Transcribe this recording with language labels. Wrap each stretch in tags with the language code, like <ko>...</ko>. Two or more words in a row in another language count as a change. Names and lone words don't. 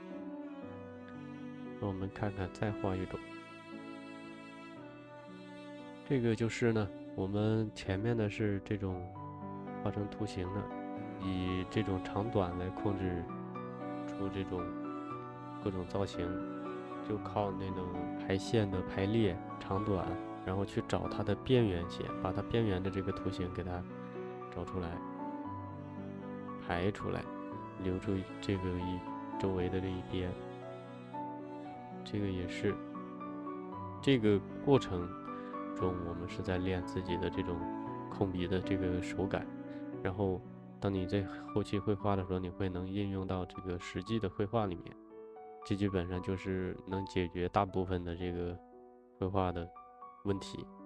<zh>那我們看看，再畫一種，這個就是呢，我們前面的是這種畫成圖形的。以這種長短來控制出這種各種造型，就靠那种排线的排列长短，然後去找它的邊缘线，把它邊缘的这個圖形給它找出來，排出來，留住這個周圍的這一邊。這個也是這個過程中，我們是在練自己的這種控筆的這個手感，然後當你在後期繪畫的時候，你會能應用到這個實際的繪畫裡面，這基本上就是能解決大部分的這個繪畫的問題。</zh>